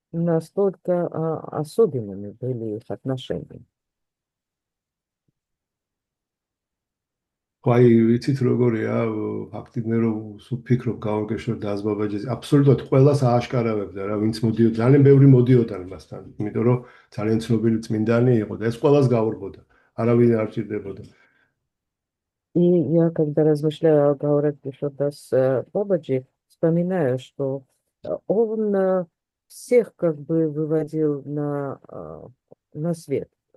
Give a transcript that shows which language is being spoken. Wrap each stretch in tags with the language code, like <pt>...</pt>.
<ru>Настолько особенными были их отношения.</ru> <ka>ხო აი ვიცით როგორია ფაქტი მე რომ ვფიქრობ გაურგეშორ დაზბაბაჯის აბსოლუტურად ყველას ააშკარავებდა რა ვინც მოდიოდა ძალიან ბევრი მოდიოდა მასთან იმიტომ რომ ძალიან ცნობილი წმინდანი იყო და ეს ყველას გაურბოდა არავინ არ ჭირდებოდა</ka> <ru>И я, когда размышляю о Гауракишо Дас Бабаджи, вспоминаю, что он всех как бы выводил на свет.</ru>